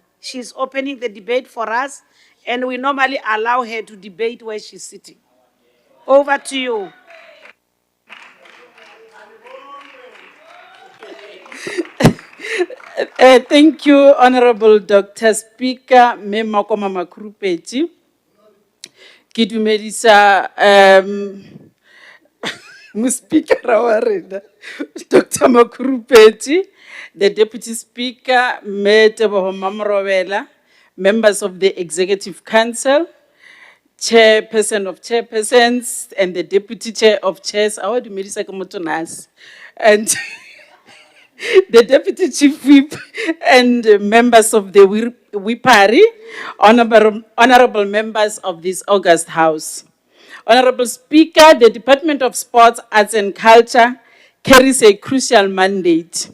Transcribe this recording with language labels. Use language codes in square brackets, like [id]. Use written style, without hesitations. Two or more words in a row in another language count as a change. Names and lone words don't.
[en] She's opening the debate for us, and we normally allow her to debate where she's sitting. Over to you. Thank you, Honorable Dr. Speaker, Makoma Makurupeji. [nso] Ke dumedisa Speaker wa rena, Dr. Makurupeji, [en] the Deputy Speaker, Teboho Mamorobela, members of the Executive Council, Chairperson of Chairpersons, and the Deputy Chair of Chairs, our [nso] dumedisa ke motho nasi, [en] and the Deputy Chief Whip and members of the WIPARI, honorable members of this august House. Honorable Speaker, the Department of Sports, Arts and Culture carries a crucial mandate.